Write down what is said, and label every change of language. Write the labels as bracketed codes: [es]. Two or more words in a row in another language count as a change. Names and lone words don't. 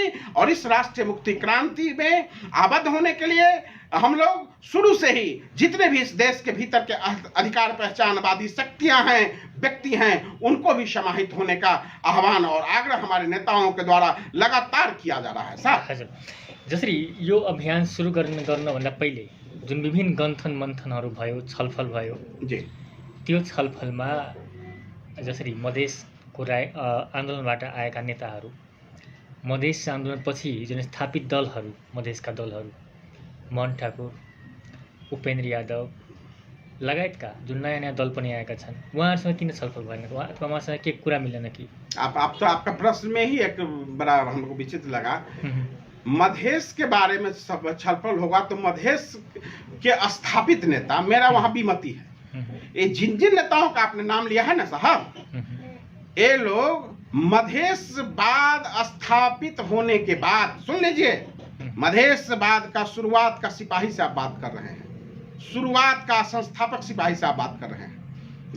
[hi] और इस राष्ट्रीय मुक्ति क्रांति में आबद्ध होने के लिए हम लोग शुरू से ही जितने भी इस देश के भीतर के अधिकार पहचानवादी शक्तियां हैं, व्यक्ति हैं, उनको भी समाहित होने का आह्वान और आग्रह हमारे नेताओं के द्वारा लगातार किया जा रहा है। साहब, [ne] जसरी यो अभियान सुरु गर्नुभन्दा पहिले जुन विभिन्न गन्थन मन्थनहरू भयो, छलफल भयो जी, त्यो छलफलमा जसरी मधेसको आन्दोलनबाट आएका नेताहरू, मधेस आन्दोलनपछि जुन स्थापित दलहरू, मधेसका दलहरू, मोहन ठाकुर, उपेन्द्र यादव लगायतका जुन नयाँ दल पनि आएका छन्, उहाँहरूसँग किन छलफल भएन अथवा उहाँसँग के कुरा मिलेन कि? [hi] आप तो आपका प्रश्न में ही एक बड़ा हमको विचित्र लगा। मधेश के बारे में सब छलफल होगा तो मधेश के स्थापित नेता, मेरा वहां विमति है। ये जिन नेताओं का आपने नाम लिया है ना साहब, ये लोग मधेशवाद स्थापित होने के बाद, सुन लीजिए, मधेशवाद का शुरुआत का सिपाही से आप बात कर रहे हैं, शुरुआत का संस्थापक सिपाही से आप बात कर रहे हैं।